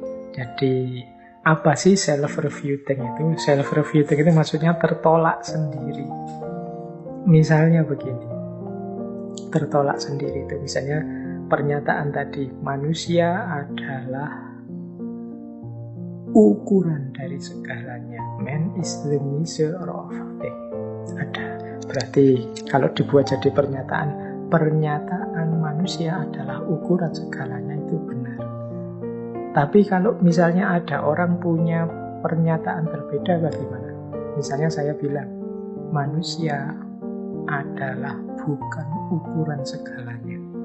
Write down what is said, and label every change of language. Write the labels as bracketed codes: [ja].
[id] Jadi apa sih self-refuting itu? Self-refuting itu maksudnya tertolak sendiri. Misalnya begini, tertolak sendiri itu misalnya pernyataan tadi, manusia adalah ukuran dari segalanya. [en] Man is the measure of things. [id] Ada. Berarti kalau dibuat jadi pernyataan manusia adalah ukuran segalanya, itu benar. Tapi kalau misalnya ada orang punya pernyataan berbeda, bagaimana? Misalnya saya bilang, manusia adalah bukan ukuran segalanya.